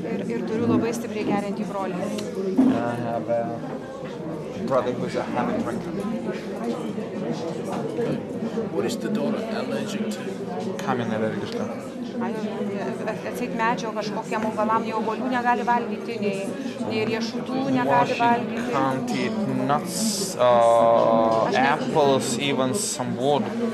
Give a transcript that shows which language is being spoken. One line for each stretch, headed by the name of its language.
Lithuanian: Ir turiu labai stipriai geriantį brolį.
English: I have a brother who's a heavy drinker. What is the daughter allergic to?
Lithuanian: Kam jinai alergiška? Atseit medžio kažkokiam augalam, nei obuolių negali valgyti, nei riešutų negali valgyti.
English: Can't eat nuts, apples, even some wood.